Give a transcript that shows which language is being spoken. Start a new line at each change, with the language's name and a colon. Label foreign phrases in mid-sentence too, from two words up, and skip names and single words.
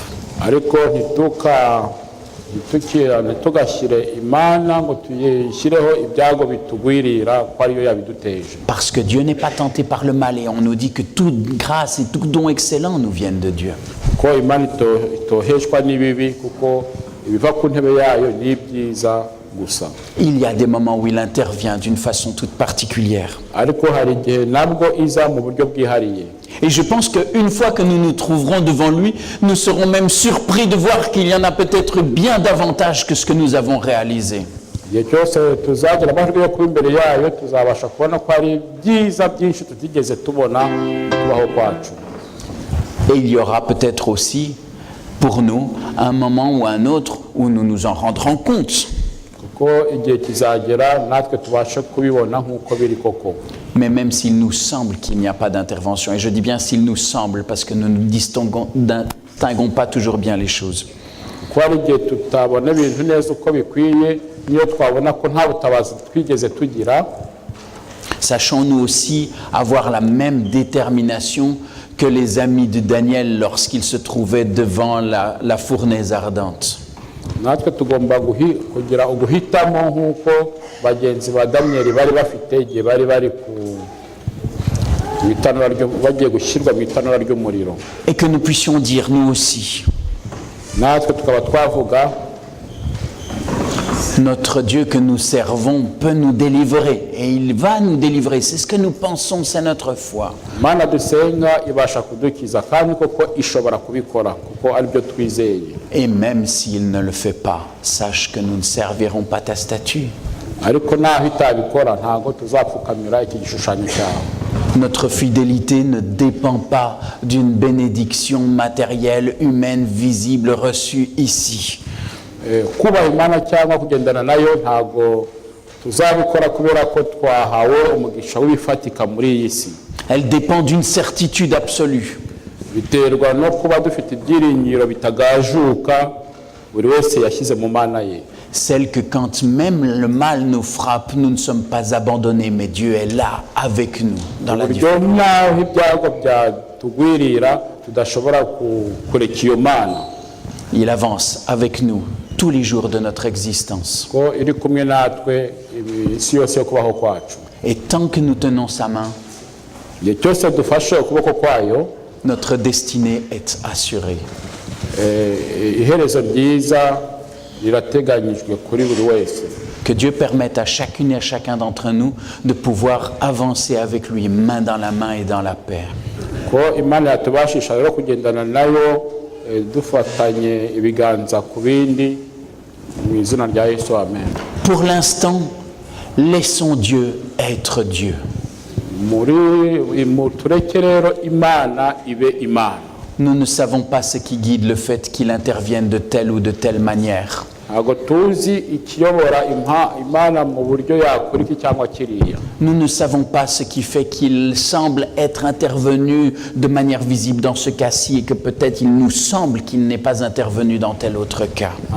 Kinyarwanda: ariko ntitugashyire Imana ngo tuyishyireho ibyago bitugwirira ko ariyo yabiduteje.
French: Parce que Dieu n'est pas tenté par le mal et on nous dit que toute grâce et tout don excellent nous viennent de Dieu.
Kinyarwanda: ko Imana itoheshwa n'ibibi kuko ibiva ku ntebe yayo n'ibyiza gusa.
French: Il y a des moments où il intervient d'une façon toute particulière.
Kinyarwanda: Ariko hari igihe nabwo iza mu buryo bwihariye.
French: Et je pense qu'une fois que nous nous trouverons devant lui, nous serons même surpris de voir qu'il y en a peut-être bien davantage que ce que nous avons réalisé.
Kinyarwanda: Igihe cyose tuzagira amahirwe yo kuba imbere yayo tuzabasha kubona ko hari ibyiza byinshi tutigeze tubona mu kubaho kwacu.
French: Et il y aura peut-être aussi pour nous un moment ou un autre où nous nous en rendrons compte.
Kinyarwanda: Kuko igihe kizagera natwe tubashe kubibona nk'uko biri koko.
French: Mais même s'il nous semble qu'il n'y a pas d'intervention, et je dis bien s'il nous semble parce que nous ne distinguons pas toujours bien les choses.
Kinyarwanda: Kuko hari igihe tutabona ibintu neza uko bikwiye niyo twabona ko nta butabazi twigeze tugira.
French: Sachons-nous aussi avoir la même détermination que les amis de Daniel lorsqu'ils se trouvaient devant la fournaise ardente.
Kinyarwanda: Natwe tugomba kugira uguhitamo nk'uko bagenzi ba Daniel bari bafite igihe bari bagiye gushyirwa mu itanura ry'umuriro.
French: Et que nous puissions dire nous aussi,
Kinyarwanda: natwe tukaba twavuga,
French: notre Dieu que nous servons peut nous délivrer et il va nous délivrer. C'est ce que nous pensons, c'est notre foi.
Kinyarwanda: Mana dusenga ibasha kudukiza kandi koko ishobora kubikora kuko ari byo twizeye.
French: Et même s'il ne le fait pas, sache que nous ne servirons pas ta statue.
Kinyarwanda: Ariko naho itabikora ntago tuzapfukamira iki gishushanyo cyawe.
French: Notre fidélité ne dépend pas d'une bénédiction matérielle, humaine, visible, reçue ici.
Kinyarwanda: Kuba Imana cyangwa kugendana nayo ntago tuzabikora kubera ko twahawe umugisha w'ifatika muri iyi si.
French: Elle dépend d'une certitude absolue.
Kinyarwanda: Biterwa no kuba dufite ibyiringiro bitagajuka buri wese yashyize mu Mana ye.
French: Celle que quand même le mal nous frappe, nous ne sommes pas abandonnés, mais Dieu est là avec nous dans la difficulté.
Kinyarwanda: Naho ibyago byatugwirira tudashobora kureka iyo Mana.
French: Il avance avec nous tous les jours de notre existence.
Kinyarwanda: Ko iri kumwe natwe isi yose yo kubaho kwacu.
French: Et tant que nous tenons sa main,
Kinyarwanda: igihe cyose dufashe ukuboko kwayo,
French: notre destinée est assurée.
Kinyarwanda: Iherezo ryiza rirateganyijwe kuri buri wese.
French: Que Dieu permette à chacune et à chacun d'entre nous de pouvoir avancer avec lui, main dans la main et dans la paix.
Kinyarwanda: Ko Imana yatubashisha rero kugendana nayo dufatanye ibiganza ku bindi mu izina rya Yesu, amen.
French: Pour l'instant, laissons Dieu être Dieu.
Kinyarwanda: Tureke rero Imana ibe Imana.
French: Nous ne savons pas ce qui guide le fait qu'il intervienne de telle ou de telle manière. Nous ne savons pas ce qui fait qu'il semble être intervenu de manière visible dans ce cas-ci et que peut-être il nous semble qu'il n'est pas intervenu dans tel autre cas.